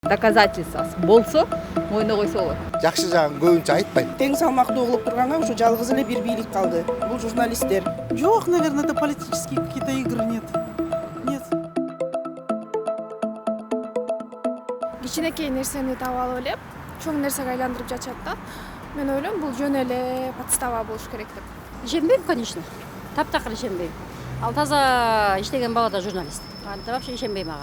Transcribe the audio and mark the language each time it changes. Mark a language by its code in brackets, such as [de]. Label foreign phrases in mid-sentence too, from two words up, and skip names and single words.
[ky] Доказательствосы болсо мойнуна койсо болот. Жакшы жагын көбүнчө айтпайт. Тең салмактуу угулуп турганга ушу жалгыз эле бир бийлик калды. Бул журналисттер. [ru] Жоқ, наверное, это политические какие-то игры, нет. Нет. [ky] Кичинекей нерсени таап алып эле чоң нерсеге айландырып жатышат да. Мен ойлойм, бул жөн эле подстава болуш керек деп. Ишенбейм, конечно. Таптакыр ишенбейм. Ал таза иштеген бала да журналист. Анда вообще ишенбейм ага.